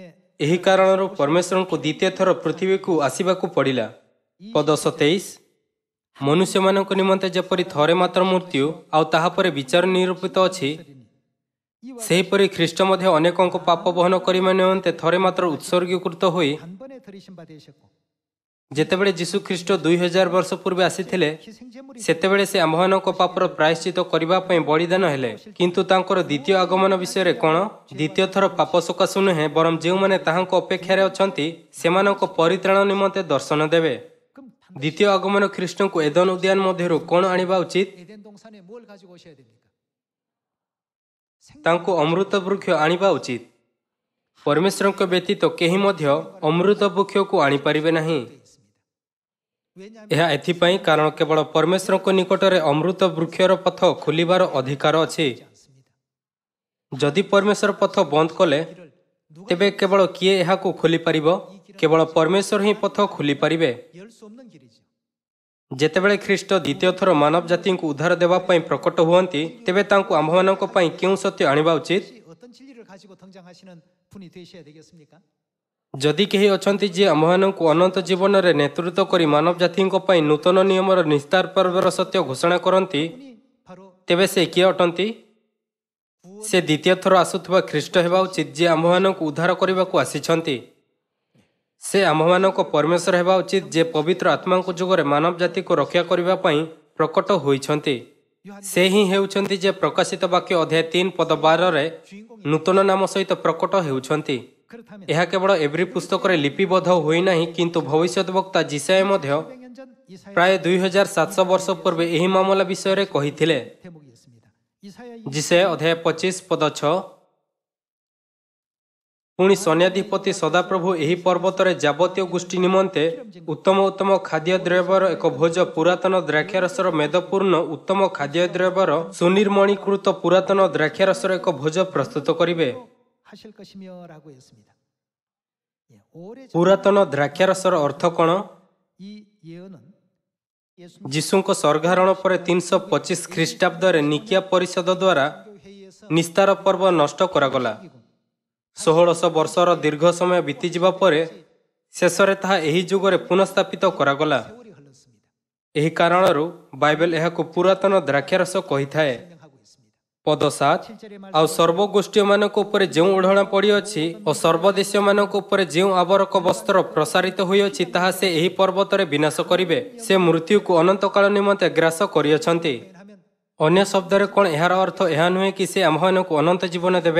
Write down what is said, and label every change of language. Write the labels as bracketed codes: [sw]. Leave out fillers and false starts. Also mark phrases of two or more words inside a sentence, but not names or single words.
[or] ଏହି କାରଣରୁ ପରମେଶ୍ୱରଙ୍କୁ ଦ୍ୱିତୀୟ ଥର ପୃଥିବୀକୁ ଆସିବାକୁ ପଡ଼ିଲା। ପଦ 27। ମନୁଷ୍ୟମାନଙ୍କ ନିମନ୍ତେ ଯେପରି ଥରେ ମାତ୍ର ମୃତ୍ୟୁ ଆଉ ତାହାପରେ ବିଚାର ନିରୂପିତ ଅଛି, [ko] 이와 [or] ସେହିପରି ଖ୍ରୀଷ୍ଟ ମଧ୍ୟ ଅନେକଙ୍କ ପାପ ବହନ କରିବା ନିମନ୍ତେ ଥରେ ମାତ୍ର ଉତ୍ସର୍ଗୀକୃତ ହୋଇ, [ko] 단번에 들이신 바 되셨고 [or] ଯେତେବେଳେ ଯୀଶୁ ଖ୍ରୀଷ୍ଟ 2000 ବର୍ଷ ପୂର୍ବେ ଆସିଥିଲେ, [ko] 희생제물이 [or] ସେତେବେଳେ ସେ ଆମ୍ଭମାନଙ୍କ ପାପର ପ୍ରାୟଶ୍ଚିତ କରିବା ପାଇଁ ବଳିଦାନ ହେଲେ। କିନ୍ତୁ ତାଙ୍କର ଦ୍ୱିତୀୟ ଆଗମନ ବିଷୟରେ କ'ଣ? ଦ୍ୱିତୀୟ ଥର ପାପ ସକାଶୁ ନୁହେଁ, ବରଂ ଯେଉଁମାନେ ତାହାଙ୍କ ଅପେକ୍ଷାରେ ଅଛନ୍ତି ସେମାନଙ୍କ ପରିତ୍ରାଣ ନିମନ୍ତେ ଦର୍ଶନ ଦେବେ। [ko] 그럼 [or] ଦ୍ୱିତୀୟ ଆଗମନ ଖ୍ରୀଷ୍ଟଙ୍କୁ ଏଦନ ଉଦ୍ୟାନ ମଧ୍ୟରୁ କ'ଣ ଆଣିବା ଉଚିତ? [ko] 에덴 동산에 뭘 가지고 오셔야 됩니까? [or] ତାଙ୍କୁ ଅମୃତ ବୃକ୍ଷ ଆଣିବା ଉଚିତ। ପରମେଶ୍ୱରଙ୍କ ବ୍ୟତୀତ କେହି ମଧ୍ୟ ଅମୃତ ବୃକ୍ଷକୁ ଆଣିପାରିବେ ନାହିଁ। [ko] 왜냐하면 [or] ଏହା ଏଥିପାଇଁ କାରଣ କେବଳ ପରମେଶ୍ୱରଙ୍କ ନିକଟରେ ଅମୃତ ବୃକ୍ଷର ପଥ ଖୋଲିବାର ଅଧିକାର ଅଛି। [ko] 않습니다. [or] ଯଦି ପରମେଶ୍ୱର ପଥ ବନ୍ଦ କଲେ, [ko] 누가 [or] ତେବେ କେବଳ କିଏ ଏହାକୁ ଖୋଲିପାରିବ? କେବଳ ପରମେଶ୍ୱର ହିଁ ପଥ ଖୋଲିପାରିବେ। [ko] 열 수 없는 길이죠. [or] ଯେତେବେଳେ ଖ୍ରୀଷ୍ଟ ଦ୍ୱିତୀୟ ଥର ମାନବ ଜାତିଙ୍କୁ ଉଦ୍ଧାର ଦେବା ପାଇଁ ପ୍ରକଟ ହୁଅନ୍ତି, ତେବେ ତାଙ୍କୁ ଆମ୍ଭମାନଙ୍କ ପାଇଁ କେଉଁ ସତ୍ୟ ଆଣିବା ଉଚିତ? [ko] 혹시 어떤 진리를 가지고 등장하시는 분이 되셔야 되겠습니까? [or] ଯଦି କେହି ଅଛନ୍ତି ଯିଏ ଆମ୍ଭମାନଙ୍କୁ ଅନନ୍ତ ଜୀବନରେ ନେତୃତ୍ୱ କରି ମାନବ ଜାତିଙ୍କ ପାଇଁ ନୂତନ ନିୟମର ନିସ୍ତାର ପର୍ବର ସତ୍ୟ ଘୋଷଣା କରନ୍ତି, [ko] 분이 바로 [or] ତେବେ ସେ କିଏ ଅଟନ୍ତି? ସେ ଦ୍ୱିତୀୟ ଥର ଆସୁଥିବା ଖ୍ରୀଷ୍ଟ ହେବା ଉଚିତ, ଯିଏ ଆମ୍ଭମାନଙ୍କୁ ଉଦ୍ଧାର କରିବାକୁ ଆସିଛନ୍ତି। ସେ ଆମ୍ଭମାନଙ୍କ ପରମେଶ୍ୱର ହେବା ଉଚିତ, ଯେ ପବିତ୍ର ଆତ୍ମାଙ୍କ ଯୁଗରେ ମାନବ ଜାତିକୁ ରକ୍ଷା କରିବା ପାଇଁ ପ୍ରକଟ ହୋଇଛନ୍ତି। ସେ ହିଁ ହେଉଛନ୍ତି ଯେ ପ୍ରକାଶିତ ବାକ୍ୟ ଅଧ୍ୟାୟ 3 ପଦ 12ରେ ନୂତନ ନାମ ସହିତ ପ୍ରକଟ ହେଉଛନ୍ତି। [ko] 그렇다면 [or] ଏହା କେବଳ ଏଭ୍ରି ପୁସ୍ତକରେ ଲିପିବଦ୍ଧ ହୋଇନାହିଁ, କିନ୍ତୁ ଭବିଷ୍ୟତ ବକ୍ତା ଜିସାୟ ମଧ୍ୟ [ko] 500년 전 이사야 [or] ପ୍ରାୟ 2700 ବର୍ଷ ପୂର୍ବେ ଏହି ମାମଲା ବିଷୟରେ କହିଥିଲେ। [ko] 대목이었습니다. 이사야 [or] ଜିସାୟ ଅଧ୍ୟାୟ 25 ପଦ 6। ପୁଣି ସୈନ୍ୟାଧିପତି ସଦାପ୍ରଭୁ ଏହି ପର୍ବତରେ ଯାବତୀୟ ଗୋଷ୍ଠୀ ନିମନ୍ତେ ଉତ୍ତମ ଉତ୍ତମ ଖାଦ୍ୟଦ୍ରବ୍ୟର ଏକ ଭୋଜ, ପୁରାତନ ଦ୍ରାକ୍ଷାରସର ମେଦପୂର୍ଣ୍ଣ ଉତ୍ତମ ଖାଦ୍ୟଦ୍ରବ୍ୟର ସୁନିର୍ମଣୀକୃତ ପୁରାତନ ଦ୍ରାକ୍ଷାରସର ଏକ ଭୋଜ ପ୍ରସ୍ତୁତ କରିବେ। [ko] 하실 것이며라고 했습니다. 예, 오래 전 [or] ପୁରାତନ ଦ୍ରାକ୍ଷାରସର ଅର୍ଥ କ'ଣ? [ko] 이 예언은 예수 [or] ଯୀଶୁଙ୍କ ସ୍ୱର୍ଗାରୋହଣ ପରେ 325 ଖ୍ରୀଷ୍ଟାବ୍ଦରେ ନିକିଆ ପରିଷଦ ଦ୍ୱାରା [ko] 회의에서 [or] ନିସ୍ତାର ପର୍ବ ନଷ୍ଟ କରାଗଲା। 1600 ବର୍ଷର ଦୀର୍ଘ ସମୟ ବିତିଯିବା ପରେ ଶେଷରେ ତାହା ଏହି ଯୁଗରେ ପୁନଃସ୍ଥାପିତ କରାଗଲା। [ko] 세월이 흘렀습니다. [or] ଏହି କାରଣରୁ ବାଇବେଲ ଏହାକୁ ପୁରାତନ ଦ୍ରାକ୍ଷାରସ କହିଥାଏ। [ko] 설명하고 있습니다. [or] ପଦ 7। ଆଉ ସର୍ବଗୋଷ୍ଠୀୟମାନଙ୍କ ଉପରେ ଯେଉଁ ଓଢ଼ଣା ପଡ଼ିଅଛି ଓ ସର୍ବଦେଶୀୟମାନଙ୍କ ଉପରେ ଯେଉଁ ଆବରକ ବସ୍ତ୍ର ପ୍ରସାରିତ ହୋଇଅଛି, ତାହା ସେ ଏହି ପର୍ବତରେ ବିନାଶ କରିବେ। ସେ ମୃତ୍ୟୁକୁ ଅନନ୍ତକାଳ ନିମନ୍ତେ ଗ୍ରାସ କରିଅଛନ୍ତି। [ko] 하면 [or] ଅନ୍ୟ ଶବ୍ଦରେ କ'ଣ ଏହାର ଅର୍ଥ ଏହା ନୁହେଁ କି ସେ ଆମ୍ଭମାନଙ୍କୁ ଅନନ୍ତ ଜୀବନ ଦେବେ?